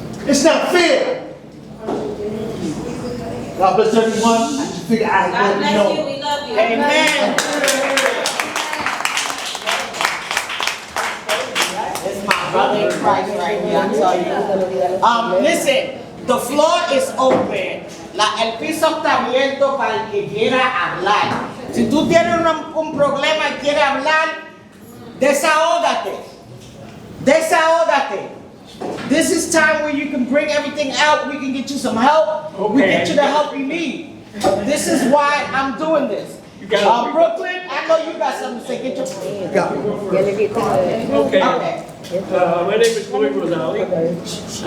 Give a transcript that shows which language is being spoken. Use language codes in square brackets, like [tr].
[en] It's not fair. God bless everyone. I just figure I God let you know. bless you, we love you. Amen. It's my brother in Christ right here, I tell you. Listen, the floor is open. [es] El piso está abierto para el que quiera hablar. Si tú tienes un problema y quieres hablar, desahógate. Desahógate. [en] This is time where you can bring everything out. We can get you some help. We get you the help you need. This is why I'm doing this. Brooklyn, I know you got something to say. Get your... Okay. My name is Louis Rosali.